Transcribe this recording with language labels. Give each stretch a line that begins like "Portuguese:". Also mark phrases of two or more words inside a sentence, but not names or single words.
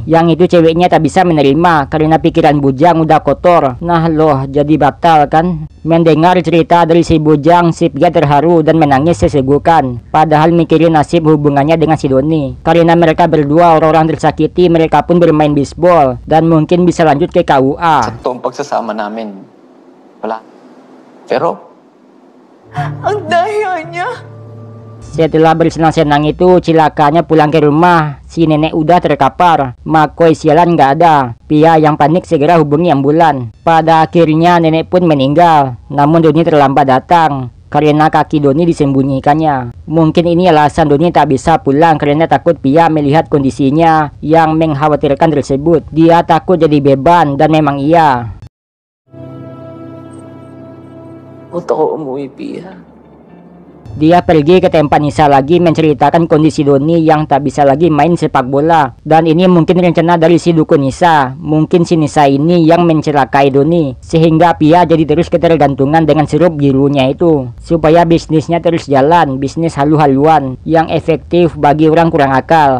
Indonesian: Yang itu ceweknya tak bisa menerima karena pikiran Bujang udah kotor. Nah loh, jadi batal kan? Mendengar cerita dari si Bujang, si Pia terharu dan menangis sesegukan. Padahal mikirin nasib hubungannya dengan si Doni. Karena mereka berdua orang tersakiti, mereka pun bermain bisbol dan mungkin bisa lanjut ke KUA.
Filipino: Sa toong pagsasama namin, wala. Pero, Ang daya niya.
Indonesian: Setelah bersenang-senang itu, cilakanya pulang ke rumah. Si nenek udah terkapar. Makoy sialan nggak ada. Pia yang panik segera hubungi ambulan. Pada akhirnya nenek pun meninggal. Namun Doni terlambat datang karena kaki Doni disembunyikannya. Mungkin ini alasan Doni tak bisa pulang karena takut Pia melihat kondisinya yang mengkhawatirkan tersebut. Dia takut jadi beban dan memang iya.
Filipino: Huwag ako umuwi, Pia.
Indonesian: Dia pergi ke tempat Nisa lagi menceritakan kondisi Doni yang tak bisa lagi main sepak bola. Dan ini mungkin rencana dari si dukun Nisa. Mungkin si Nisa ini yang mencelakai Doni, sehingga Pia jadi terus ketergantungan dengan sirup birunya itu. Supaya bisnisnya terus jalan, bisnis halu-haluan yang efektif bagi orang kurang akal.